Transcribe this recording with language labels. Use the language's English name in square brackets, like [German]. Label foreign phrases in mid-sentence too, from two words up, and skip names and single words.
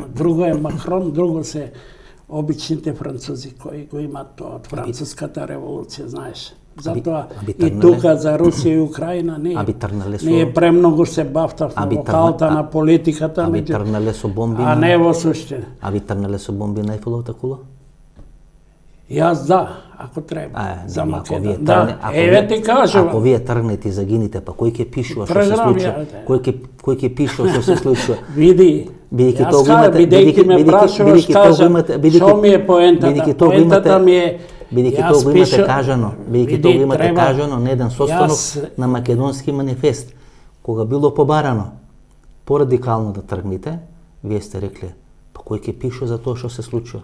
[Macedonian] Друго е Макрон, друго се обичните французи кои го имаат тоа од француската револуција, знаеш. Затоа и тука за Русија и Украина ние премногу се бавтавме во калта на политиката, а не во суштина. А ви тргнале со бомби на Ајфеловата кула? Јас да, ако треба, за Ako Makedon. вие Да, тргнете, ти кажувам. ако вие тргнете и загинете, па кој ќе пишува што се Програм, случува? ја, Кој ќе пишува што се случува? Види, Бидејќи јас тоа го кажа, имате, бидејќи ме прашуваш, кажам, што ми е поентата? Поентата ми е, бидејќи тоа го имате кажано, бидејќи тоа го имате кажано на еден состанок на Македонски манифест, кога било побарано порадикално да тргнете, вие сте рекле, па кој ќе пише за тоа што се случува?